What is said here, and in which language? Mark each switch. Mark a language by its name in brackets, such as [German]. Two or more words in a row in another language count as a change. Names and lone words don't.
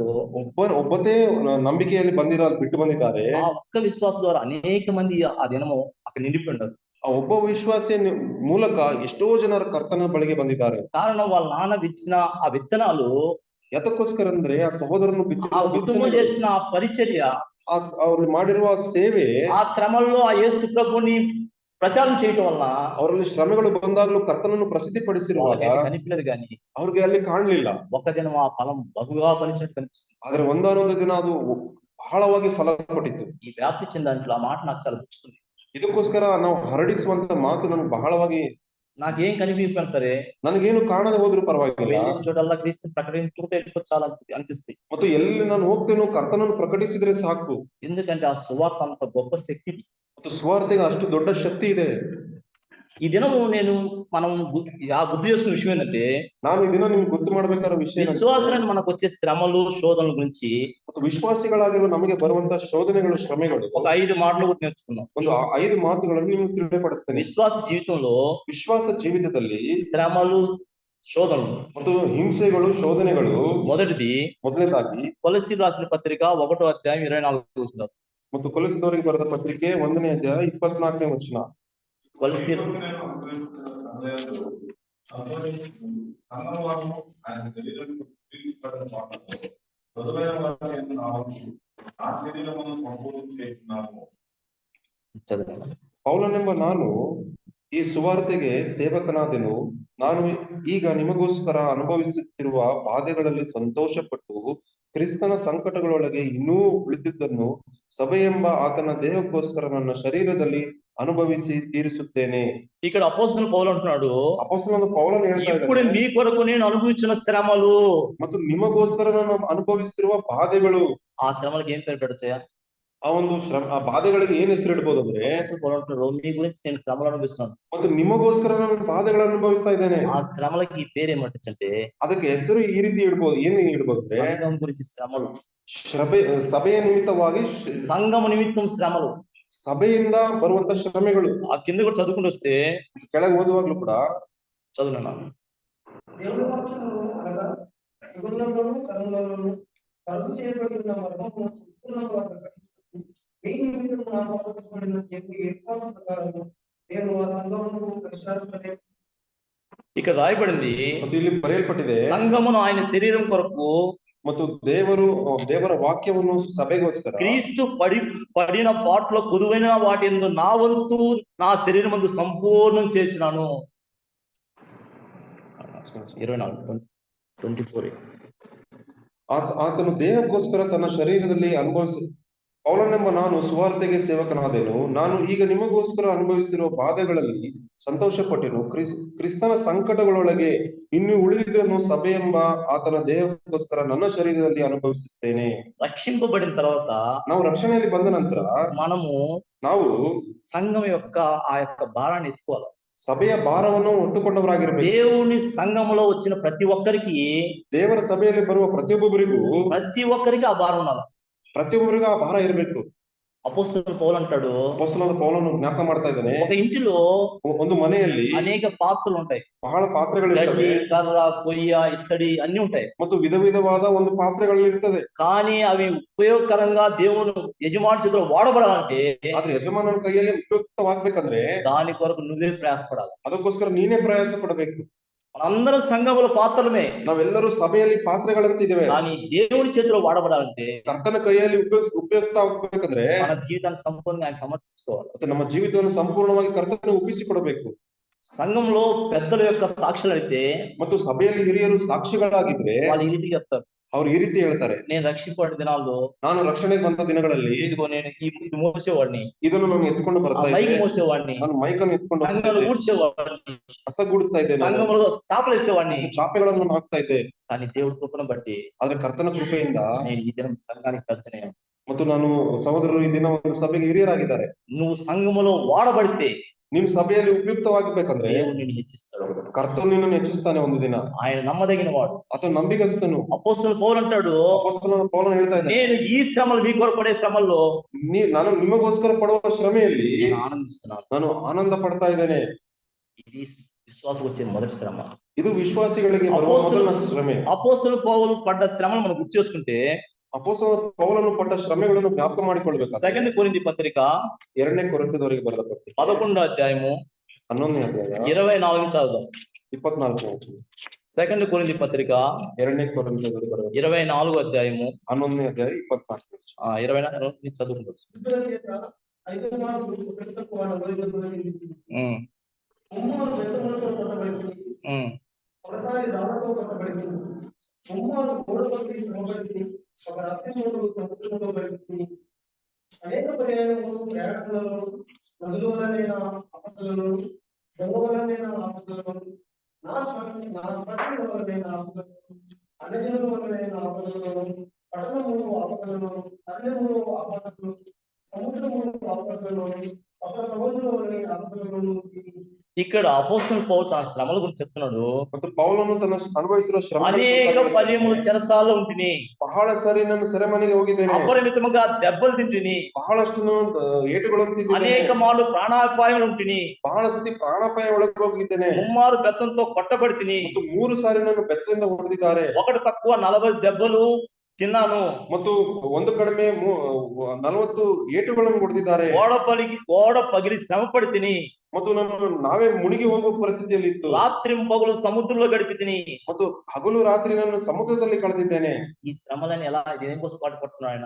[Kannada] ಒಬ್ಬದೇ ನಂಬಿಕೆಯಲ್ಲಿ ಬಿಟ್ಟು ಬಂದಿದ್ದಾರೆ. [Telugu] ఆ ఒక్క విశ్వాసం ద్వారా అనేక మంది ఆ దినము అక్కడ నిండిపోయి ఉన్నారు. [Kannada] ಆ ಒಬ್ಬ ವಿಶ್ವಾಸಿಯ ಮೂಲಕ ಎಷ್ಟೋ ಜನರ ಕರ್ತನ ಬಳಿಗೆ ಬಂದಿದ್ದಾರೆ. [Telugu] కారణం వాళ్ళ నాన్న విచ్చిన ఆ విత్తనాలు, [Kannada] ಯಾತಕ್ಕೋಸ್ಕರ ಅಂದ್ರೆ ಆ ಸಹೋದರನು [Telugu] ఆ కుటుంబం చేసిన ఆ పరిచర్య, [Kannada] ಅವ್ರು ಮಾಡಿರುವ ಸೇವೆ, [Telugu] ఆ శ్రమల్లో ఆ యేసు ప్రభుని ప్రచారం చేయటం వల్ల [Kannada] ಅವರಲ್ಲಿ ಶ್ರಮೆಗಳು ಬಂದಾಗಲೂ ಕರ್ತನನ್ನು ಪ್ರಸಿದ್ಧಿ ಪಡಿಸಿರುವಾಗ [Telugu] కనిపించలేదు కానీ [Kannada] ಅವ್ರಿಗೆ ಅಲ್ಲಿ ಕಾಣಲಿಲ್ಲ. [Telugu] ఒక దినం ఆ ఫలం బహుగా ఫలించినట్టు కనిపిస్తుంది. [Kannada] ಆದ್ರೆ ಒಂದಾನೊಂದು ದಿನ ಅದು ಬಹಳವಾಗಿ ಫಲ ಕೊಟ್ಟಿತ್ತು. [Telugu] ఈ వ్యాప్తి చెందాంట్లో ఆ మాట నాకు చాలా గుర్తుంది. [Kannada] ಇದಕ್ಕೋಸ್ಕರ ನಾವು ಹರಡಿಸುವಂತ ಮಾತು ನನಗೆ ಬಹಳವಾಗಿ, [Telugu] నాకేం కనిపించాను సరే [Kannada] ನನಗೇನು ಕಾಣದೆ ಹೋದ್ರು ಪರವಾಗಿಲ್ಲ, [Telugu] వెళ్ళిన చోటల్లా క్రీస్తు ప్రకటించుకుంటే చాలా అనిపిస్తుంది. [Kannada] ಮತ್ತು ಎಲ್ಲಿ ನಾನು ಹೋಗ್ತೇನೋ ಕರ್ತನನ್ನು ಪ್ರಕಟಿಸಿದ್ರೆ ಸಾಕು. [Telugu] ఎందుకంటే ఆ సువార్త అంత గొప్ప శక్తిది. [Kannada] ಮತ್ತು ಸುವಾರ್ತೆಗೆ ಅಷ್ಟು ದೊಡ್ಡ ಶಕ್ತಿ ಇದೆ. [Telugu] ఈ దినము మనం గుర్తు చేసుకున్న విషయం ఏంటంటే, [Kannada] ನಾನು ಈ ದಿನ ನಿಮ್ಗೆ ಗುರ್ತು ಮಾಡ್ಬೇಕಾದ ವಿಷಯ, [Telugu] విశ్వాసాన్ని మనకు వచ్చే శ్రమలు శోధనల గురించి [Kannada] ಮತ್ತು ವಿಶ್ವಾಸಿಗಳಾಗಿರುವ ನಮಗೆ ಬರುವಂತ ಶೋಧನೆಗಳು ಶ್ರಮೆಗಳು [Telugu] ఒక 5 మాటలు కూడా నేర్చుకున్నాం. [Kannada] ಒಂದು 5 ಮಾತುಗಳನ್ನು ನಿಮ್ಗೆ ತಿಳಿಯಪಡಿಸ್ತೇನೆ. [Telugu] విశ్వాಸ జీవితంలో [Kannada] ವಿಶ್ವಾಸ ಜೀವಿತದಲ್ಲಿ [Telugu] శ్రమలు శోధనలు [Kannada] ಮತ್ತು ಹಿಂಸೆಗಳು ಶೋಧನೆಗಳು, ಮೊದಲನೇದಾಗಿ [Telugu] కొలస్సీయులకు రాసిన పత్రిక 1వ అధ్యాయం 24వ వచనం. [Kannada] ಮತ್ತು ಕೊಲೊಸ್ಸೆದವರಿಗೆ ಬರೆದ ಪತ್ರಿಕೆ 1ನೇ ಅಧ್ಯಾಯ 24ನೇ ವಚನ. [Telugu] కొలస్సీయులు [Kannada] ಪೌಲನೆಂಬ ನಾನು ಈ ಸುವಾರ್ತೆಗೆ ಸೇವಕನಾದೆನು. ನಾನು ಈಗ ನಿಮಗೋಸ್ಕರ ಅನುಭವಿಸುತ್ತಿರುವ ಬಾಧೆಗಳಲ್ಲಿ ಸಂತೋಷಪಟ್ಟು ಕ್ರಿಸ್ತನ ಸಂಕಟಗಳೊಳಗೆ ಇನ್ನೂ ಉಳಿದಿದ್ದನ್ನು ಸಭೆಯೆಂಬ ಆತನ ದೇಹಕ್ಕೋಸ್ಕರ ನನ್ನ ಶರೀರದಲ್ಲಿ ಅನುಭವಿಸಿ ತೀರಿಸುತ್ತೇನೆ. [Telugu] ఇక్కడ అపోస్తలుడు పౌలు అంటున్నాడు, [Kannada] ಅಪೊಸ್ತಲನಾದ ಪೌಲನು ಹೇಳ್ತಾ [Telugu] ఇప్పుడు [Kannada] ಇದ್ದಾನೆ, [Telugu] మీ కొరకు నేను అనుభవించిన శ్రమలు, [Kannada] ಮತ್ತು ನಿಮಗೋಸ್ಕರ ನಾನು ಅನುಭವಿಸುತ್ತಿರುವ ಬಾಧೆಗಳು. [Telugu] ఆ శ్రమలకు ఏం పేరు పెట్టొచ్చా? [Kannada] ಆ ಒಂದು ಆ ಬಾಧೆಗಳಿಗೆ ಏನ್ ಹೆಸರು ಇಡ್ಬೋದು ಅಂದ್ರೆ, [Telugu] పౌలు అంటున్నాడు, మీ గురించి నేను శ్రమలు అనుభవిస్తున్నాను. [Kannada] ಮತ್ತು ನಿಮಗೋಸ್ಕರ ನಾನು ಬಾಧೆಗಳನ್ನು ಅನುಭವಿಸ್ತಾ ಇದ್ದೇನೆ. [Telugu] ఆ శ్రమలకి ఈ పేరు ఏమంటే, [Kannada] ಅದಕ್ಕೆ ಹೆಸರು ಈ ರೀತಿ ಇಡ್ಬೋದು. ಏನ್ ಇಡ್ಬೋದು ಅಂದ್ರೆ, [Telugu] సంఘం గురించి శ్రమలు, [Kannada] ಸಭೆಯ ನಿಮಿತ್ತವಾಗಿ, [Telugu] సంఘం నిమిత్తం శ్రమలు, [Kannada] ಸಭೆಯಿಂದ ಬರುವಂತ ಶ್ರಮೆಗಳು. [Telugu] ఆ కింద కూడా చదువుకుంటూ వస్తే, [Kannada] ಕೆಳಗೆ ಓದುವಾಗ್ಲೂ ಕೂಡ [Telugu] చదువునా ఇక్కడ రాయబడింది, [Kannada] ಮತ್ತು ಇಲ್ಲಿ ಬರೆಯಲ್ಪಟ್ಟಿದೆ, [Telugu] సంఘమును ఆయన శరీరం కొరకు [Kannada] ಮತ್ತು ದೇವರ ವಾಕ್ಯವನ್ನು ಸಭೆಗೋಸ್ಕರ [Telugu] క్రీస్తు పడిన పాటలో కుదువైన వాటి యందు నా వంతు నా శరీరం మందు సంపూర్ణం చేర్చున్నాను. 24 [Kannada] ಆತನು ದೇಹಕ್ಕೋಸ್ಕರ ತನ್ನ ಶರೀರದಲ್ಲಿ ಪೌಲನೆಂಬ ನಾನು ಸುವಾರ್ತೆಗೆ ಸೇವಕನಾದೆನು. ನಾನು ಈಗ ನಿಮಗೋಸ್ಕರ ಅನುಭವಿಸುತ್ತಿರುವ ಬಾಧೆಗಳಲ್ಲಿ ಸಂತೋಷ ಪಟ್ಟೆನು. ಕ್ರಿಸ್ತನ ಸಂಕಟಗಳೊಳಗೆ ಇನ್ನು ಉಳಿದಿದ್ದನ್ನು ಸಭೆಯೆಂಬ ಆತನ ದೇಹಕ್ಕೋಸ್ಕರ ನನ್ನ ಶರೀರದಲ್ಲಿ ಅನುಭವಿಸುತ್ತೇನೆ. [Telugu] రక్షింపబడిన తర్వాత, [Kannada] ನಾವು ರಕ್ಷಣೆಯಲ್ಲಿ ಬಂದ ನಂತರ ನಾವು [Telugu] సంఘం యొక్క ఆ యొక్క భారాన్ని ఎత్తుకోవాలి. [Kannada] ಸಭೆಯ ಭಾರವನ್ನು ಹೊತ್ತುಕೊಂಡವರಾಗಿರಬೇಕು. [Telugu] దేవుని సంఘములో వచ్చిన ప్రతి ఒక్కరికి, [Kannada] ದೇವರ ಸಭೆಯಲ್ಲಿ ಬರುವ ಪ್ರತಿಯೊಬ್ಬರಿಗೂ [Telugu] ప్రతి ఒక్కరికి ఆ భారం ఉండాలి. [Kannada] ಪ್ರತಿಯೊಬ್ಬರಿಗೂ ಆ ಭಾರ ಇರಬೇಕು. [Telugu] అపోస్తలుడు పౌలు అంటాడు, [Kannada] ಅಪೊಸ್ತಲನಾದ ಪೌಲನು ಜ್ಞಾಪಕ ಮಾಡ್ತಾ ಇದ್ದಾನೆ, [Telugu] ఒక ఇంటిలో [Kannada] ಒಂದು ಮನೆಯಲ್ಲಿ [Telugu] అనేక పాత్రలు ఉంటాయి. [Kannada] ಬಹಳ ಪಾತ್ರೆಗಳು [Telugu] గడ్డి, [Kannada] ಇರ್ತವೆ, [Telugu] కర్ర, కొయ్య, ఇత్తడి అన్ని ఉంటాయి. [Kannada] ಮತ್ತು ವಿಧವಾದ ಒಂದು ಪಾತ್ರೆಗಳು ಇರ್ತದೆ. [Telugu] కానీ అవి ఉపయోగకరంగా దేవుని యజమాని చేతిలో వాడబడాలంటే, [Kannada] ಆದ್ರೆ ಯಜಮಾನನ ಕೈಯಲ್ಲಿ ಉಪಯುಕ್ತವಾಗ್ಬೇಕಂದ್ರೆ [Telugu] దాని కొరకు నువ్వే ప్రయాసపడాలి. [Kannada] ಅದಕ್ಕೋಸ್ಕರ ನೀನೇ ಪ್ರಯಾಸ ಪಡಬೇಕು. [Telugu] మనందరం సంఘముల పాత్రలమే, [Kannada] ನಾವೆಲ್ಲರೂ ಸಭೆಯಲ್ಲಿ ಪಾತ್ರೆಗಳಂತಿದ್ದೇವೆ. [Telugu] కానీ దేవుని చేతిలో వాడబడాలంటే [Kannada] ಕರ್ತನ ಕೈಯಲ್ಲಿ ಉಪಯುಕ್ತ ಆಗ್ಬೇಕಂದ್ರೆ [Telugu] మన జీవితాన్ని సంపూర్ణంగా ఆయన సమర్పించుకోవాలి. [Kannada] ಮತ್ತೆ ನಮ್ಮ ಜೀವಿತವನ್ನು ಸಂಪೂರ್ಣವಾಗಿ ಕರ್ತನ ಒಪ್ಪಿಸಿಕೊಡಬೇಕು. [Telugu] సంఘంలో పెద్దల యొక్క సాక్షులు అయితే [Kannada] ಮತ್ತು ಸಭೆಯಲ್ಲಿ ಹಿರಿಯರು ಸಾಕ್ಷಿಗಳಾಗಿದ್ರೆ [Telugu] వాళ్ళు ఈ రీతిగా చెప్తారు, [Kannada] ಅವ್ರು ಈ ರೀತಿ ಹೇಳ್ತಾರೆ, [Telugu] నేను రక్షింపబడిన దినాల్లో [Kannada] ನಾನು ರಕ್ಷಣೆಗೆ ಬಂದ ದಿನಗಳಲ್ಲಿ [Telugu] ఇదిగో నేను ఇది మోసేవాడిని, [Kannada] ಇದನ್ನು ನಾನು ಎತ್ಕೊಂಡು [Telugu] ఆ [Kannada] ಬರ್ತಾ [Telugu] మైక్ [Kannada] ಇದ್ದೆ, [Telugu] మోసేవాడిని, [Kannada] ನಾನು ಮೈಕನ್ನು ಎತ್ಕೊಂಡು ಹೋಗ್ತಾ [Telugu] సంఘంలో [Kannada] ಇದ್ದೆ, [Telugu] ఊడ్చేవాడిని, [Kannada] ಕಸ ಗುಡಿಸ್ತಾ ಇದ್ದೆ, ನಾನು [Telugu] సంఘంలో చాపలు వేసేవాడిని. [Kannada] ಚಾಪೆಗಳನ್ನು ನಾನು ಹಾಕ್ತಾ ಇದ್ದೆ. [Telugu] కానీ దేవుడి కృపను బట్టి [Kannada] ಆದ್ರೆ ಕರ್ತನ ಕೃಪೆಯಿಂದ [Telugu] నేను ఈ దినం సంఘానికి పెద్దనే. [Kannada] ಮತ್ತು ನಾನು ಸಹೋದರರು ಈ ದಿನ ಒಂದು ಸಭೆಗೆ ಹಿರಿಯರಾಗಿದ್ದಾರೆ. [Telugu] నువ్వు సంఘములో వాడబడితే [Kannada] ನೀನು ಸಭೆಯಲ್ಲಿ ಉಪಯುಕ್ತವಾಗಬೇಕಂದ್ರೆ [Telugu] దేవుడు నిన్ను హెచ్చిస్తాడు. [Kannada] ಕರ್ತನು ನಿನ್ನನ್ನು ಹೆಚ್ಚಿಸ್ತಾನೆ ಒಂದು ದಿನ. [Telugu] ఆయన నమ్మదగిన వాడు. [Kannada] ಆತನು ನಂಬಿಗಸ್ತನು. [Telugu] అపోస్తలుడు పౌలు అంటాడు, [Kannada] ಅಪೊಸ್ತಲನಾದ ಪೌಲನು ಹೇಳ್ತಾ ಇದ್ದಾನೆ, [Telugu] నేను ఈ శ్రమలు మీ కొరకు పడే శ్రమల్లో [Kannada] ನಾನು ನಿಮಗೋಸ್ಕರ ಪಡುವ ಶ್ರಮೆಯಲ್ಲಿ [Telugu] నేను ఆనందిస్తున్నాను. [Kannada] ನಾನು ಆನಂದ ಪಡ್ತಾ ಇದ್ದೇನೆ. [Telugu] ఇది విశ్వాసం వచ్చే మొదటి శ్రమ. [Kannada] ಇದು ವಿಶ್ವಾಸಿಗಳಿಗೆ ಬರುವ ಮೊದಲ ಶ್ರಮೆ. [Telugu] అపోస్తలుడు పౌలు పడ్డ శ్రమలు మనం గుర్తు చేసుకుంటే [Kannada] ಅಪೊಸ್ತಲ ಪೌಲನು ಪಟ್ಟ ಶ್ರಮೆಗಳನ್ನು ಜ್ಞಾಪಕ ಮಾಡಿಕೊಳ್ಬೇಕು. [Telugu] 2 కొరింథీ పత్రిక [Kannada] 2ನೇ ಕೊರಿಂಥದವರಿಗೆ ಬರೆದ ಪತ್ರಿಕೆ [Telugu] 11వ అధ్యాయము [Kannada] 11ನೇ ಅಧ್ಯಾಯ [Telugu] 24 నుంచి చదువుదాం. [Kannada] 24ನೇ [Telugu] 2 కొరింథీ పత్రిక [Kannada] 2ನೇ ಕೊರಿಂಥದವರಿಗೆ ಬರೆದ [Telugu] 24వ అధ్యాయము [Kannada] 11ನೇ ಅಧ್ಯಾಯ 24 [Telugu] 24 నుంచి చదువుకుంటాం. అనేక పర్యాయములు ప్రయాణములలో నదుల వలనైన ఆపదలను, దొంగ వలనైన ఆపదలను, నా స్పష్టం వలనైన ఆపదలను, అన్యజనుల వలనైన ఆపదలను, పట్టణములు ఆపదలను, అరణ్యములు ఆపదలను, సముద్రములు ఆపదలను, పక్క సముద్రం వలన ఆపదలను. ఇక్కడ అపోస్తలుడు పౌలు తన శ్రమల గురించి చెప్తున్నాడు. [Kannada] ಮತ್ತು ಪೌಲನು ತನ್ನ ಅನುಭವಿಸಿರುವ ಶ್ರಮ [Telugu] అనేక పర్యములు చెరసాల్లో ఉంటిని, [Kannada] ಬಹಳ ಸಾರಿ ನಾನು ಸೆರೆಮನೆಗೆ ಹೋಗಿದ್ದೇನೆ, [Telugu] అపరిమితముగా దెబ్బలు తింటిని, [Kannada] ಬಹಳಷ್ಟು ಏಟುಗಳನ್ನು ತಿಂದಿದ್ದೇನೆ, [Telugu] అనేక మార్లు ప్రాణాపాయములు ఉంటిని, [Kannada] ಬಹಳ ಸತಿ ಪ್ರಾಣಾಪಾಯ ಒಳಗೆ ಹೋಗಿದ್ದೇನೆ, [Telugu] ముమ్మారు బెత్తంతో కొట్టబడితిని, [Kannada] ಮತ್ತು 3 ಸಾರಿ ನಾನು ಬೆತ್ತದಿಂದ ಹೊಡೆದಿದ್ದಾರೆ, [Telugu] ఒకటి తక్కువ 40 దెబ్బలు తిన్నాను, [Kannada] ಮತ್ತು ಒಂದು ಕಡಿಮೆ 40 ಏಟುಗಳನ್ನು ಹೊಡೆದಿದ್ದಾರೆ, [Telugu] ఓడ పగిలి శ్రమ పడితిని, [Kannada] ಮತ್ತು ನಾವೇ ಮುಳುಗಿ ಹೋಗುವ ಪರಿಸ್ಥಿತಿಯಲ್ಲಿ ಇತ್ತು, [Telugu] రాత్రి పగలు సముద్రంలో గడిపితిని, [Kannada] ಮತ್ತು ಹಗಲು ರಾತ್ರಿ ನಾನು ಸಮುದ್ರದಲ್ಲಿ ಕಳೆದಿದ್ದೇನೆ. [Telugu] ఈ శ్రమలని ఎలా దేనికోసం పట్టుకుంటున్నాడు ఆయన?